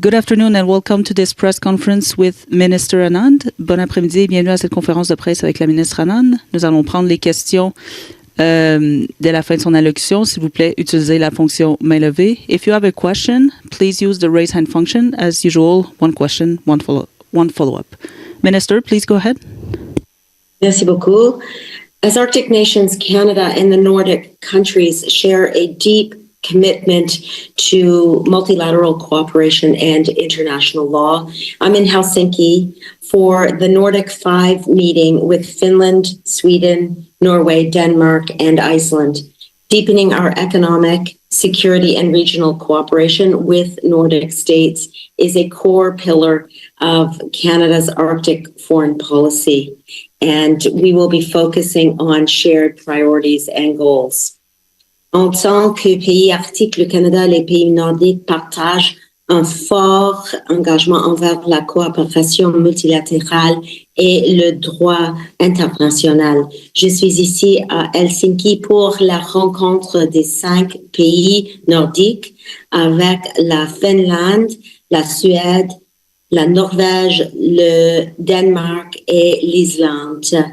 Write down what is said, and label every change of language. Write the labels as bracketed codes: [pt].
[en] Good afternoon and welcome to this press conference with Minister Anand. [fr] Bon après-midi et bienvenue à cette conférence de presse avec la ministre Anand. Nous allons prendre les questions dès la fin de son allocution. S'il vous plaît, utilisez la fonction main levée. [en] If you have a question, please use the raise hand function. As usual, one question, one follow-up. Minister, please go ahead. [fr] Merci beaucoup. [en] As Arctic nations, Canada and the Nordic countries share a deep commitment to multilateral cooperation and international law. I'm in Helsinki for the Nordic 5 meeting with Finland, Sweden, Norway, Denmark, and Iceland, deepening our economic, security, and regional cooperation with Nordic states is a core pillar of Canada's Arctic foreign policy, and we will be focusing on shared priorities and goals. [fr] En tant que pays arctique, le Canada et les pays nordiques partagent un fort engagement envers la coopération multilatérale et le droit international. Je suis ici à Helsinki pour la rencontre des 5 pays nordiques avec la Finlande, la Suède, la Norvège, le Danemark et l'Islande.